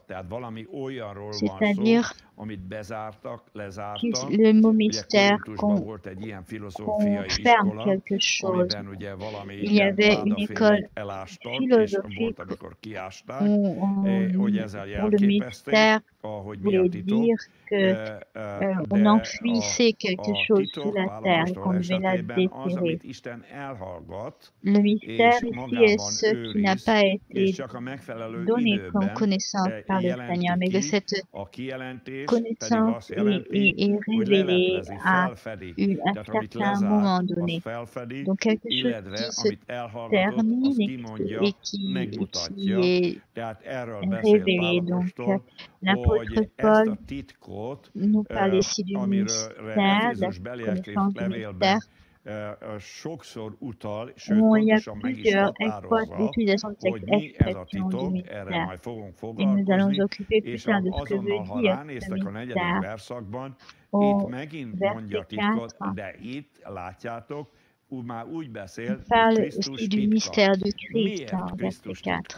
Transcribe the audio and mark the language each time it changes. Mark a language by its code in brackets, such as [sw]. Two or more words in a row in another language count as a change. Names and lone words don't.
[hu] Tehát valami olyanról van [fr] C'est-à-dire [hu] szó, amit bezártak, lezártak. [fr] le mot mystère [hu] volt egy ilyen filozófiai [fr] ferme [hu] iskola, [fr] quelque chose. [hu] amiben ugye valami [fr] Il y avait une école philosophique [hu] hogy ezzel [fr] où le [hu] jelképezték, [fr] mystère [hu] ahogy mi a [fr] voulait [hu] titok. [fr] dire qu'on enfouissait quelque chose sous la terre et qu'on devait la déterrer. [hu] Isten elhallgat, [fr] Le mystère ici est ce qui n'a pas été donné comme connaissance par le Seigneur, mais que cette connaissance est révélée à un certain moment donné. Donc quelque chose qui se termine et qui est révélé. Donc l'apôtre Paul nous parle ici du mystère, de la connaissance du mystère. [hu] Sokszor utal, [fr] où il y a plusieurs utilisations de cette expression du mystère. Et nous allons nous occuper plus tard de ce que veut dire ce mystère. Au verset 4, il parle aussi du mystère de Christ, en verset 4.